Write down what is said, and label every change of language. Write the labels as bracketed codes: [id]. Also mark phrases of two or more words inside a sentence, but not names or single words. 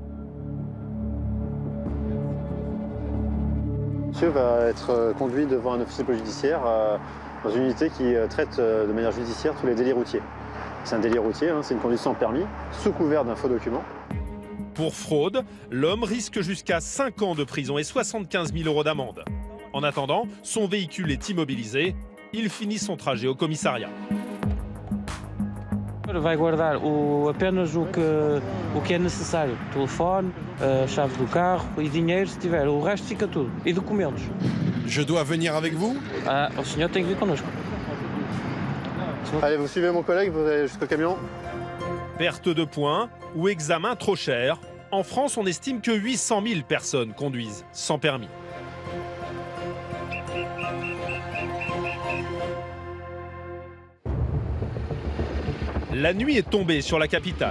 [fr] Monsieur va être conduit devant un officier de police judiciaire dans une unité qui traite de manière judiciaire tous les délits routiers. C'est un délit routier, hein, c'est une conduite sans permis, sous couvert d'un faux document. Pour fraude, l'homme risque jusqu'à 5 ans de prison et 75 000 € d'amende. En attendant, son véhicule est immobilisé. Il finit son trajet au commissariat. [pt] Vai guardar apenas o que é necessário. Telefone, chave do carro e dinheiro se tiver. O resto fica tudo. E documentos. [fr] Je dois venir avec vous? [pt] O senhor tem que vir connosco. [fr] Allez, vous suivez mon collègue, vous allez jusqu'au camion. Perte de points ou examen trop cher. En France, on estime que 800 000 personnes conduisent sans permis. La nuit est tombée sur la capitale.